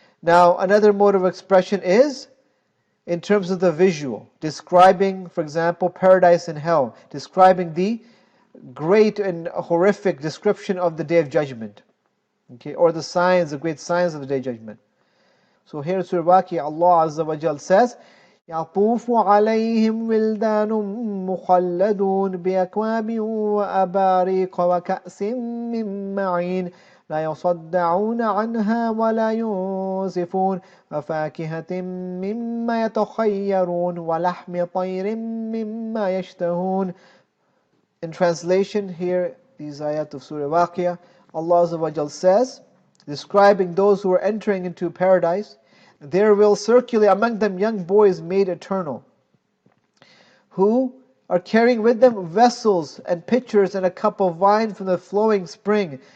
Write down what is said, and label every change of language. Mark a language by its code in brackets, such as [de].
[en] Now, another mode of expression is in terms of the visual, describing, for example, paradise and hell, describing the great and horrific description of the Day of Judgment, okay, or the signs, the great signs of the Day of Judgment. So here in Surah Waqi'ah, Allah Azza wa Jal says, [ar] يَطُوفُ عَلَيْهِمْ وِلْدَانٌ مُخَلَّدُونَ بِأَكْوَابٍ وَأَبَارِيقَ وَكَأْسٍ مِّن مَّعِينٍ لا يصدعون عنها ولا ينزفون وفاكهة مما يتخيرون ولحم طير مما يشتهون. [en] In translation, here, these ayat of Surah Waqi'ah, Allah Azza wa Jal says, describing those who are entering into paradise, there will circulate among them young boys made eternal, who are carrying with them vessels and pitchers and a cup of wine from the flowing spring.